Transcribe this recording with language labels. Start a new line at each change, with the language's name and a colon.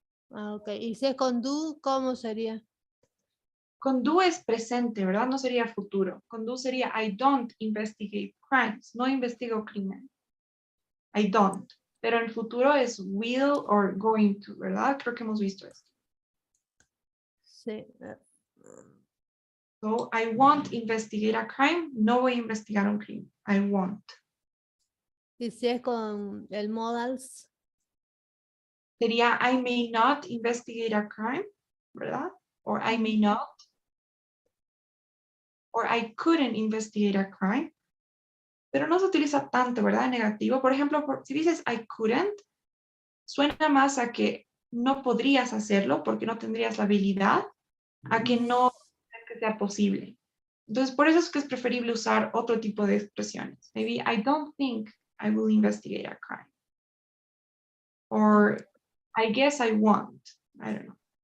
Spanish: Ok, y si es con do, ¿cómo sería? Con do es presente, ¿verdad? No sería futuro. Con do sería
English: I don't investigate crimes.
Spanish: No investigo crimen.
English: I don't.
Spanish: Pero en futuro es will or going to, ¿verdad? Creo que hemos visto esto. Sí.
English: So, I won't investigate a crime.
Spanish: No voy a investigar un crimen.
English: I won't.
Spanish: Y si es con el modals. Sería
English: I may not investigate a crime, ¿verdad? Or I may not. Or I couldn't investigate a crime.
Spanish: Pero no se utiliza tanto, ¿verdad? Negativo. Por ejemplo, si dices
English: I couldn't,
Spanish: suena más a que no podrías hacerlo porque no tendrías la habilidad, a que no que sea posible. Entonces, por eso es que es preferible usar otro tipo de expresiones.
English: Maybe I don't think I will investigate a crime. Or I guess I won't. I don't know.